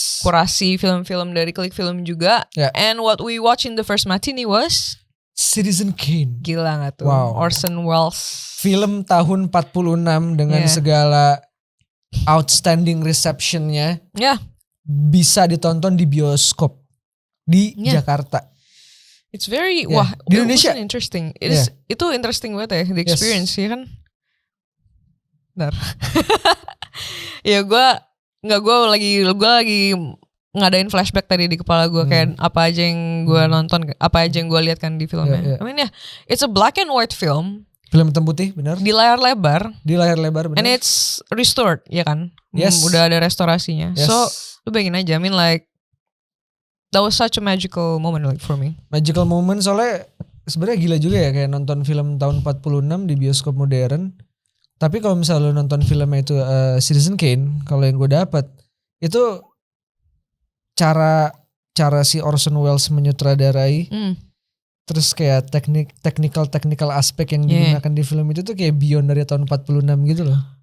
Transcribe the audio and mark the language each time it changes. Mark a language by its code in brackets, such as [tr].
[id] Kurasi film-film dari Click Film juga. [en] And what we watch in the first matinee was Citizen Kane. [id] Gila gak tuh? Wow. Orson Welles. Film tahun 46 dengan segala outstanding receptionnya. Bisa ditonton di bioskop di Jakarta. [en] It's very [id] di Indonesia interesting. Itu interesting banget ya the experience ya kan. Bentar. Ya gue lagi ngadain flashback tadi di kepala gue kayak apa aja yang gue nonton, apa aja yang gue lihat kan di filmnya. [en] I mean it's a black and white film. [id] Film hitam putih, benar? Di layar lebar. Benar. [en] And it's restored, [id] ya kan? [en] Yes. [id] Udah ada restorasinya. [en] Yes. So [id] lu bayangin aja, [en] I mean like that was such a magical moment like for me. [id] Magical moment soalnya sebenarnya gila juga ya kayak nonton film tahun 46 di bioskop modern. Tapi kalau misalnya lu nonton filmnya itu Citizen Kane, kalau yang gue dapat itu cara si Orson Welles menyutradarai, terus kayak technical aspek yang digunakan di film itu tuh kayak beyond dari tahun 46 gitu loh.